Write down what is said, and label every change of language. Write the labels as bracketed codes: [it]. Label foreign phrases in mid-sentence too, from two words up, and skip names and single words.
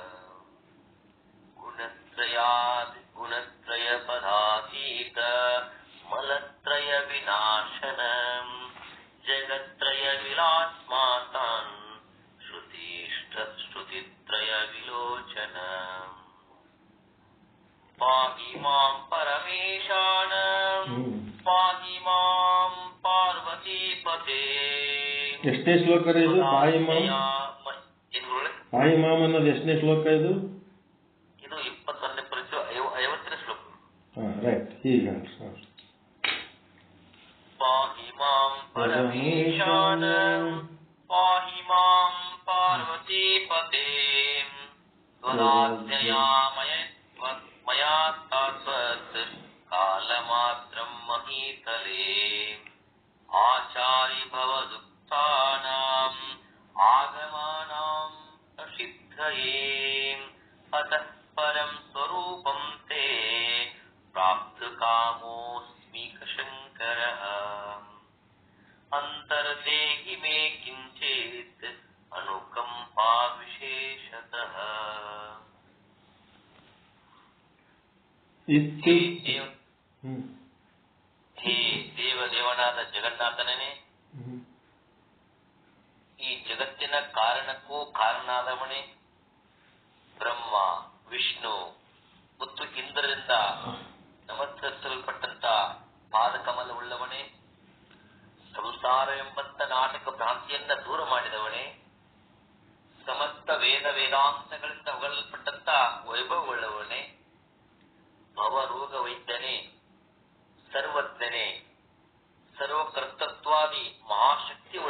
[sa] ಗುಣತ್ರಯ ಪದಾತೀತ ಮಲತ್ರಯ ವಿನಾಶನ ಜಗತ್ರಯ ವಿಲಾಸ್ಮಾತಾನ್ ಶ್ರುತಿತ್ರಯ ವಿಲೋಚನ ಪಾಹಿ ಮಾಂ ಪರಮೇಶಾನ ಪಾಹಿ ಮಾಂ ಪಾರ್ವತೀಪತೆ. [kn] ಎಷ್ಟನೇ ಶ್ಲೋಕ ಇದು? [sa] ಪಾಹಿ ಮಾಂ [kn] ಅನ್ನೋದು ಎಷ್ಟನೇ ಶ್ಲೋಕ ಇದು? ಇದು 21ನೇ ಪರಿಚಯ 50ನೇ ಶ್ಲೋಕ. ರೈಟ್. ಈಗ [sa] ಪಾಹಿ ಮಾಂ ಪರಮೇಶಾನ ಪಾಹಿ ಮಾಂ ಪಾರ್ವತೀಪತೆ ತ್ವದಾಜ್ಞಯಾ ಮಯಾ ತಾತ್ವತ್ ಕಾಲಮಾತ್ರಂ ಮಹೀತಲೇ ಆಚಾರಿ ಭವದುಕ್ತಾನಾಂ ಆಗಮಾನಾಂ ಅಸಿದ್ಧಯೇ ಅತಃ ಪರಂ ಸ್ವರೂಪಂ ತೇ ಪ್ರಾಪ್ತಕಾಮೋಸ್ಮಿ ಶಂಕರಃ ಅಂತರ್ದೇಹಿ ಮೇ ಕಿಂಚಿತ್ ಅನುಕಂಪಾ ವಿಶೇಷತಃ. [kn] ಹೇ ದೇವನಾದ ಜಗನ್ನಾಥನೇ, ಈ ಜಗತ್ತಿನ ಕಾರಣಕ್ಕೂ ಕಾರಣನಾದವನೇ, ಬ್ರಹ್ಮ ವಿಷ್ಣು ಮತ್ತು ಇಂದ್ರರಿಂದ ನಮಸ್ಕರಿಸಲ್ಪಟ್ಟಂತ ಪಾದಕಮಲವುಳ್ಳವನೇ, ಸಂಸಾರವೆಂಬಂತ ನಾಟಕ ಭ್ರಾಂತಿಯನ್ನ ದೂರ ಮಾಡಿದವನೇ, ಸಮಸ್ತ ವೇದಾಂತಗಳಿಂದ ಹೊಗಳಲ್ಪಟ್ಟಂತ ವೈಭವವುಳ್ಳವನೇ, ಭವರೋಗ ವೈದ್ಯನೇ, ಸರ್ವಜ್ಞನೇ, ಸರ್ವಕರ್ತೃತ್ವಾದಿ ಮಹಾಶಕ್ತಿ